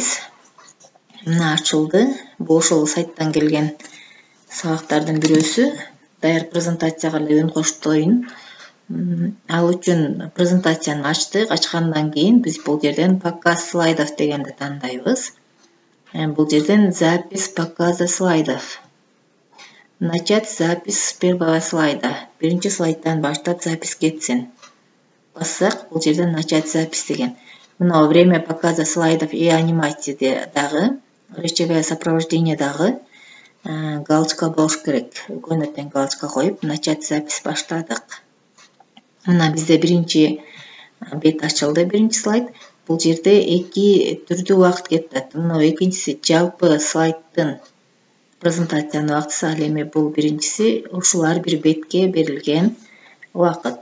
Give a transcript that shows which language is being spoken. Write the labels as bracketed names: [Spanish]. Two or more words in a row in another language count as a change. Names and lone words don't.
[Kyrgyz] Мына ачылды. Бул ошол сайттан келген сабактардын бирөөсү. Даяр презентацияга эле үн коштоюн. Ал үчүн презентацияны ачтык. Ачкандан кийин биз бул жерден [Russian] показ слайдов [Kyrgyz] дегенди тандайбыз. Бул жерден [Russian] запись показа слайдов. Начать запись с первого слайда. [Kyrgyz] Биринчи слайдтан баштап запись кетсин. Бассак, бул жерден [Russian] начать запись [Kyrgyz] деген. [Russian] Мына время показа слайдов и анимации дагы, речевое сопровождение [Kyrgyz] дагы галочка болуш керек. Көөнөтөн галочка коюп, [Russian] начать запись [Kyrgyz] баштадык. Мына бизде биринчи бет ачылды, биринчи слайд. Бул жерде эки түрдүү убакыт кетет. Мына экинчиси жалпы слайдтын презентациянын убактысы, ал эми бул биринчиси ушулар бир бетке берилген убакыт.